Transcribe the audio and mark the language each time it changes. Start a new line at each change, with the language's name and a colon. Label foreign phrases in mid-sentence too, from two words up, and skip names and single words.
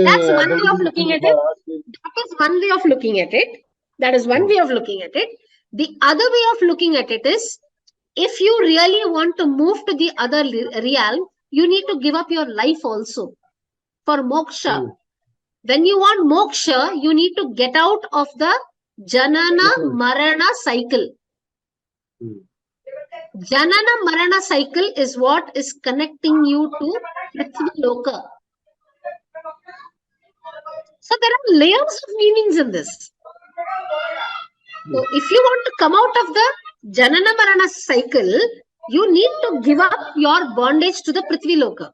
English: that's one way of looking at it. That is one way of looking at it. That is one way of looking at it. The other way of looking at it is, if you really want to move to the other realm, you need to give up your life also for moksha. When you want moksha, you need to get out of the
Sanskrit: जनन मरण
English: cycle.
Sanskrit: जनन मरण
English: cycle is what is connecting you to
Sanskrit: पृथ्वी लोक.
English: So there are layers of meanings in this. So if you want to come out of the
Sanskrit: जनन मरण
English: cycle, you need to give up your bondage to the
Sanskrit: पृथ्वी लोक.